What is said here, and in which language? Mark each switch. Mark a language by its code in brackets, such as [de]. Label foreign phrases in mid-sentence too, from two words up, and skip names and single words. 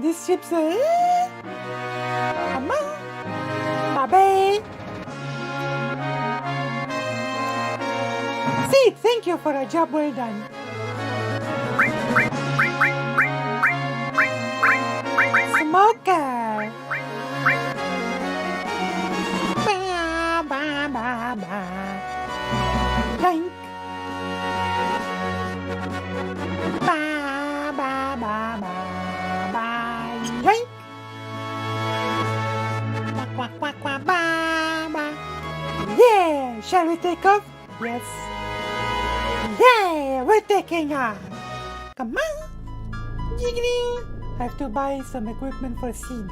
[en] This ship's come on, my babe. See, thank you for a job well done. Smoker. Ba ba ba ba. Drink. Ba ba ba ba ba. Drink. Quack quack quack quack ba ba. Yeah, shall we take off? Yes. Yeah, we're taking off. Come on. Jiggling. I have to buy some equipment for seed.